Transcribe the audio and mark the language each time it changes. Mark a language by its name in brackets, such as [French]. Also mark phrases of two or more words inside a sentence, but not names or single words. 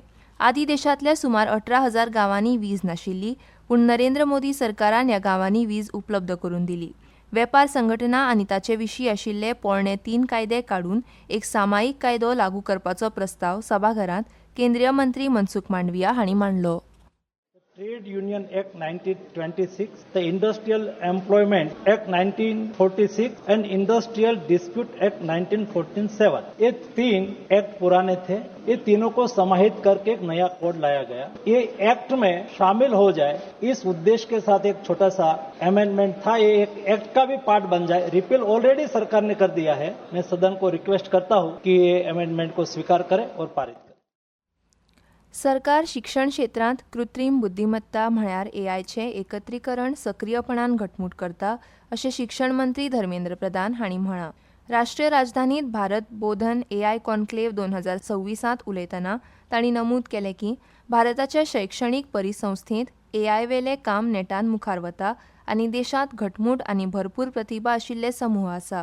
[Konkani] आदीं देशांतल्या सुमार 18,000 गांवांनी वीज नाशिल्ली, पूण नरेंद्र मोदी सरकारान ह्या गांवांनी वीज उपलब्ध करून दिली. वेपार संघटना आनी ताचे विशीं आशिल्ले पोरणे 3 कायदे काडून एक सामायिक कायदो लागू करपाचो प्रस्ताव सभाघरांत केंद्रीय मंत्री मनसुख मांडविया हांणी मांडलो. [English] Trade Union Act 1926, the Industrial Employment Act 1946 and Industrial Dispute Act 1947. [Hindi] ये 3 एक्ट पुराने थे. ये तीनों को समाहित करके एक नया कोड लाया गया. ये एक्ट में शामिल हो जाए, इस उद्देश्य के साथ एक छोटा सा अमेंडमेंट था. ये एक एक्ट का भी पार्ट बन जाए. [English] repeal already [Hindi] सरकार ने कर दिया है. मैं सदन को रिक्वेस्ट करता हूँ कि ये अमेंडमेंट को स्वीकार करे और पारित करे. [Konkani] सरकार शिक्षण क्षेत्रांत कृत्रीम बुद्धिमत्ता म्हळ्यार एआयचें एकत्रीकरण सक्रीयपणान घटमूट करता अशें शिक्षण मंत्री धर्मेंद्र प्रधान हांणी म्हळां. राष्ट्रीय राजधानीत भारत बोधन एआय कॉन्क्लेव्ह 2026 उलयतना तांणी नमूद केलें की भारताच्या शैक्षणीक परिसंस्थेंत एआय वेलें काम नेटान मुखार वता आनी देशांत घटमूट आनी भरपूर प्रतिभा आशिल्ले समूह आसा.